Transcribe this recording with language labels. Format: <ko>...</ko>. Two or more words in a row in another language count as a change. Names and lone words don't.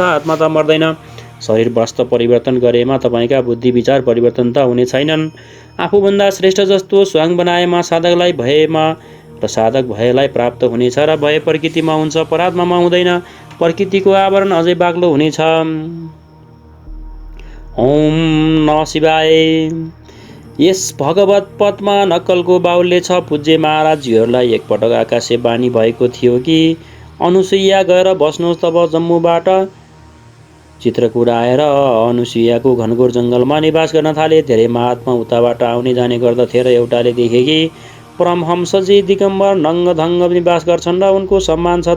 <ne>आत्मा त मर्दैन। शरीर वस्तु परिवर्तन गरेमा तपाईँका बुद्धि विचार परिवर्तन त हुने छैनन्। आफूभन्दा श्रेष्ठ जस्तो स्वयं बनाएमा साधकलाई भएमा र साधक भयलाई प्राप्त हुनेछ र भय प्रकृतिमा हुन्छ, परात्मामा हुँदैन। प्रकृतिको आवरण अझै बाक्लो हुनेछ।</ne> <sa>ओम नमः शिवाय।</sa> <ne>यस भगवत पदमा नक्कलको बाहुल्य छ। पूज्य महाराजजीहरूलाई एकपटक आकाशे बानी भएको थियो कि अनुसुईया गएर बस्नुहोस्। तब जम्मूबाट चित्रकूट आएर अनुसुईयाको घनघोर जङ्गलमा निवास गर्न थाले। धेरै महात्मा उताबाट आउने जाने गर्दथे र एउटाले देखे कि परमहंसजी दिगम्बर नङ्गधङ्ग निवास गर्छन् र उनको सम्मान छ।</ne>